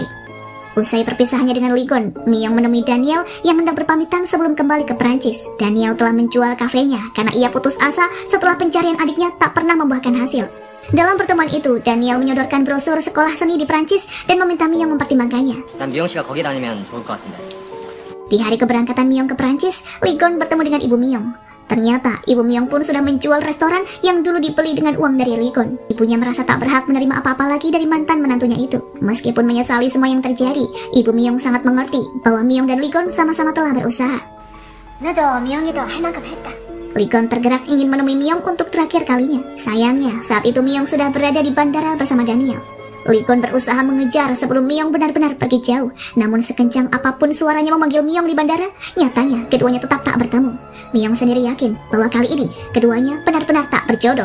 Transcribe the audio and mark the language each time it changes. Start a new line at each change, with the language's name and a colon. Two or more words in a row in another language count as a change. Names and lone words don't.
Indonesian: Usai perpisahannya dengan Li-gon, Myung menemui Daniel yang hendak berpamitan sebelum kembali ke Perancis. Daniel telah menjual kafenya karena ia putus asa setelah pencarian adiknya tak pernah membuahkan hasil. Dalam pertemuan itu, Daniel menyodorkan brosur sekolah seni di Perancis dan meminta Myung mempertimbangkannya.
Korean: 난 미영 씨가 거기 다니면 좋을 것 같은데.
Indonesian: Di hari keberangkatan Myung ke Perancis, Li-gon bertemu dengan ibu Myung. Ternyata, ibu Myung pun sudah menjual restoran yang dulu dibeli dengan uang dari Li-gon. Ibunya merasa tak berhak menerima apa-apa lagi dari mantan menantunya itu. Meskipun menyesali semua yang terjadi, ibu Myung sangat mengerti bahwa Myung dan Li-gon sama-sama telah berusaha.
Korean: 나도 미영이도 할 만큼 했다.
Indonesian: Li-gon tergerak ingin menemui Myung untuk terakhir kalinya. Sayangnya, saat itu Myung sudah berada di bandara bersama Daniel. Li-gon berusaha mengejar sebelum Myung benar-benar pergi jauh. Namun sekencang apapun suaranya memanggil Myung di bandara, nyatanya keduanya tetap tak bertemu. Myung sendiri yakin bahwa kali ini keduanya benar-benar tak berjodoh.